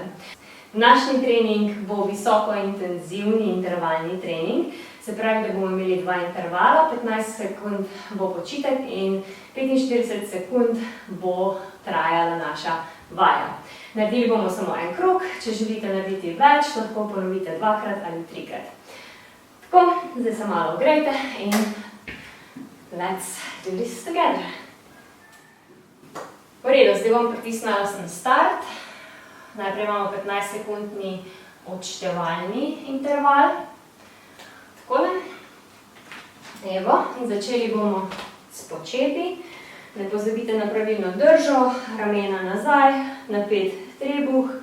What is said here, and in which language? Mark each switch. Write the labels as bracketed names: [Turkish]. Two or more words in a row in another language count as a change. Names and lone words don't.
[Slovenian] Današnji trening bo visokointenzivni intervalni trening, se pravi, da bomo imeli 2 intervala, 15 sekund bo počitek in 45 sekund bo trajala naša vaja. Naredili bomo samo en krog, če želite narediti več, lahko ponovite 2-krat ali 3-krat. Tako, zdaj se malo ogrejte in [English] let's do this together. [Slovenian] V redu, zdaj bom pritisnila sem start. Najprej imamo 15-sekundni odštevalni interval. Takole. Evo, in začeli bomo s počepi. Ne pozabite na pravilno držo, ramena nazaj, napet trebuh.